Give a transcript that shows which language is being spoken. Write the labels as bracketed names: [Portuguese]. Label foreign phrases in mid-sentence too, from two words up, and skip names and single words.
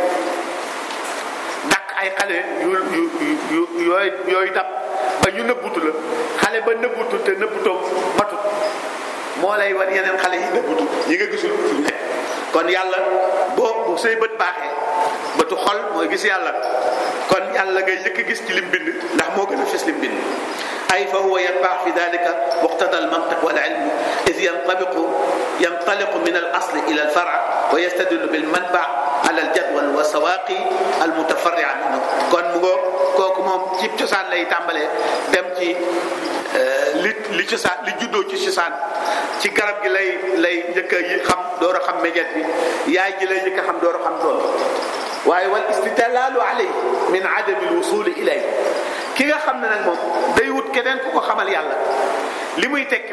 [Wolof] dàq ay xale yooyu dab ba ñu nëbbutu la xale ba nëbbutu te nëbbutoom matut moo lay wan yeneen xale yi nëbbutu yi nga gisul fu ñu nekk kon yàlla boo say bët baaxee bëtu xol mooy gis yàlla kon yàlla ngay njëkk a gis ci lim bind ndax moo gën a fës lim bind ay [Arabic] فهو يتبع في ذلك مقتضى المنطق وال العلم إذ ينطلق من الأصل إلى الفرع ويستدل بالمنبع على الجدول والسواقي المتفرعة منه [Wolof] kon mu ngoo kooku moom ci cosaan lay tàmbalee dem ci li cosaan li juddoo ci cosaan ci garab gi lay njëkk a xam door a xam meññeet bi yaay ji lay njëkk a xam door a xam doom waaye [Arabic] والاستدلال عليه من عدم الوصول إليه [Wolof] ki nga xam ne nag moom day wut keneen ku ko xamal yàlla li muy tekki